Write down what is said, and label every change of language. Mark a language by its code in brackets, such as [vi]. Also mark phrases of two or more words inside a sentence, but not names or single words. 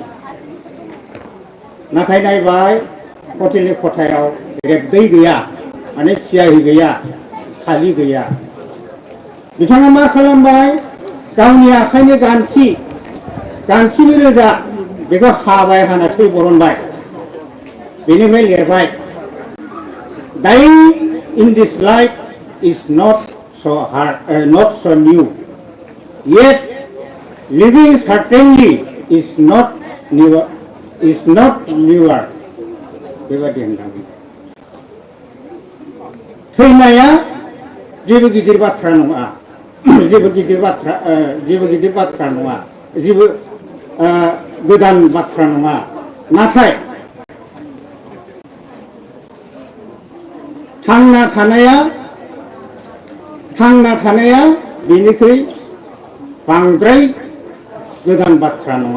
[brx] नाथाय नायबाय हटेलनि खथायाव रेबदै गैया माने सियाहि गैया खालि गैया बिथाङा मा खालामबाय गावनि आखाइनि गान्थिनि रोदा बेखौ हाबाय हाना थै बरनबाय बेनिफ्राय लिरबाय [en] Dying in this life is not so hard, not so new. Yet living certainly is not newer. [brx] बेबादि होननानै थैनाया जेबो गिदिर बाथ्रा नङा जेबो गिदिर बाथ्रा नङा जेबो गोदान बाथ्रा नङा नाथाय थांना थानाया बेनिख्रुइ बांद्राय गोदान बाथ्रा नङा।